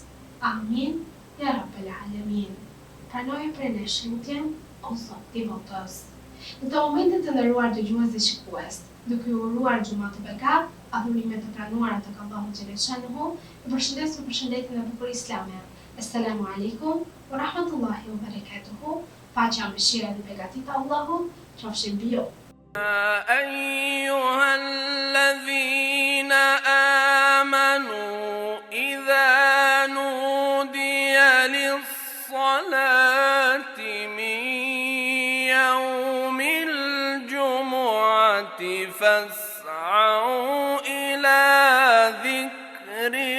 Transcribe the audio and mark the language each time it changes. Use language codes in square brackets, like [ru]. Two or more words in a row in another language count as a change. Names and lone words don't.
[ar] آمين، يا رب العالمين. [sq] Pranoje prej nesh lutjen, o Zot i botës. Në të momentin të nderuar dëgjues dhe shikues, duke ju uruar xhumat të begat, adhurime të pranuara tek Allahu xhaleshanuhu, ju përshëndes me përshëndetjen e bukur islame. [ar] السلام عليكم ورحمة الله وبركاته. [sq] Paqja, mëshira dhe begatit e Allahut qofshin mbi ju. [ar] أيها الذين آمنوا إذا نودي للصلاة من يوم الجمعة فاسعوا إلى ذكر